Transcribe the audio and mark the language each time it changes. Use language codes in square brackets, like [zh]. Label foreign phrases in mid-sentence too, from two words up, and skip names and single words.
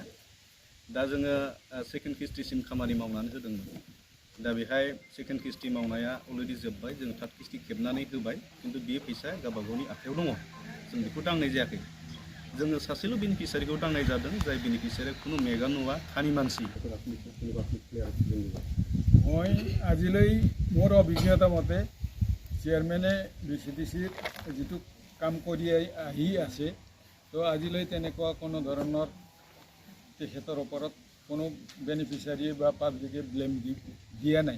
[brx] दा जोङो सेकेन्ड किस्तिसिम खामानि मावनानै होदोंमोन। दा बेहाय सेकेन्ड किस्ति मावनाया अलरेडि जोब्बाय जों थार्ड किस्ति खेबनानै होबाय खिन्थु बे फैसाया गावबा गावनि आखायाव दङ जों बेखौ दांनाय जायाखै। जोङो सासेल' बेनिफिसियारिखौ दांनाय जादों जाय बेनिफिसियारिया खुनु मेगन नुवा खानि मानसि। [as] মই আজিলৈ মোৰ অভিজ্ঞতা মতে চেয়াৰমেনে BCDCৰ যিটো কাম কৰি আহি আছে তো আজিলৈ তেনেকুৱা কোনো ধৰণৰ তেখেতৰ ওপৰত কোনো বেনিফিচিয়াৰী বা পাব্লিকে ব্লেম দিয়া নাই।